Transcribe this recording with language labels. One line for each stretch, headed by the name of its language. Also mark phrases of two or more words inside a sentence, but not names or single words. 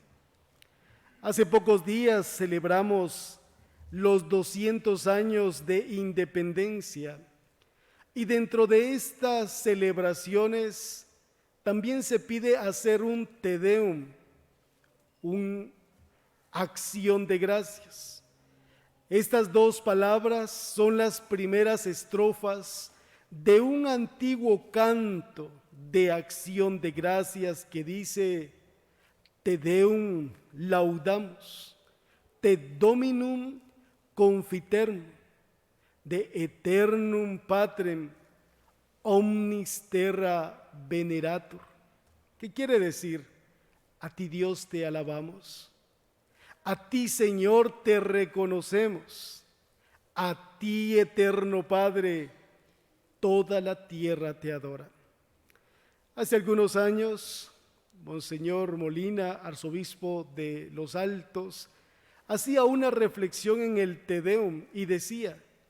Spanish: Hace pocos días celebramos los 200 años de independencia y dentro de estas celebraciones también se pide hacer un Te Deum, una acción de gracias. Estas 2 palabras son las primeras estrofas de un antiguo canto de acción de gracias que dice:
Latin: Te Deum laudamus, te Dominum confiterum, de eternum patrem omnis terra veneratur.
Spanish: ¿Qué quiere decir? A ti, Dios, te alabamos. A ti, Señor, te reconocemos. A ti, eterno Padre, toda la tierra te adora. Hace algunos años, Monseñor Molina, arzobispo de Los Altos, hacía una reflexión en el Te Deum y decía: